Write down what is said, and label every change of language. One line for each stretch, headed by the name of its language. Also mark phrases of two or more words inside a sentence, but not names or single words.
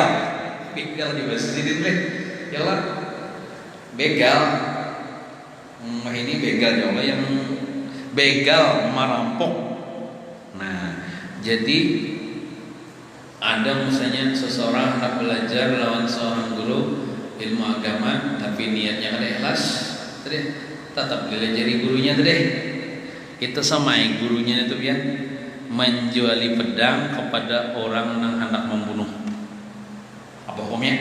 Indonesian: Begal di bahasa sini ya Allah. Begal. Ini begal ya Allah yang begal merampok. Nah, jadi ada misalnya seseorang hendak belajar lawan seorang guru ilmu agama tapi niatnya kada ikhlas, tetap belajari gurunya tadi. Itu sama gurunya itu ya menjuali pedang kepada orang yang hendak membunuh. Apa hukumnya?